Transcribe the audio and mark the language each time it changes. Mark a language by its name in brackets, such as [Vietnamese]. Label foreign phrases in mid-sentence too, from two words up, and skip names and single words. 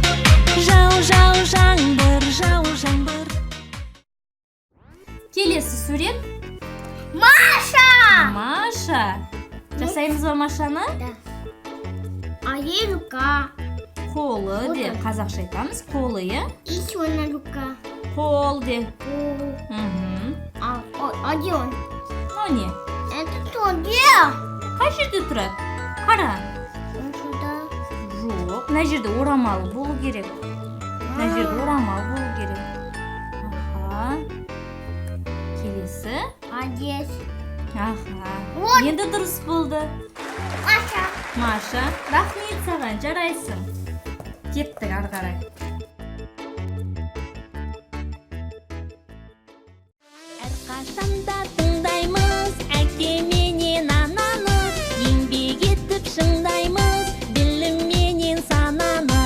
[Kazakh] Жаңбыр. Келесі сурет. Маша. Маша. Жасаймыз ба Машаны? [Russian] Да. А ей рука. [Kazakh] Қолы де. Қазақша айтамыз. Қолы, иә? [Russian] Еще одна рука. [Kazakh] Қол де. [Russian] А где он? [Kazakh] Мынау не? [Russian] Это что? Где? [Kazakh] Қай жерде тұрады? Қара. [Russian] Он сюда. [Kazakh] Жоқ. Мына жерде орамалы болу керек. Мына жерде орамалы болу керек. Аха. Келесі. [Russian] А здесь? Аха. Вот. [Kazakh] Енді дұрыс болды. Маша. Маша, рахмет саған, жарайсың. Кеттік ары қарай. Әрқашанда тыңдаймыз әке менен ананы, еңбек етіп шыңдаймыз білім менен сананы.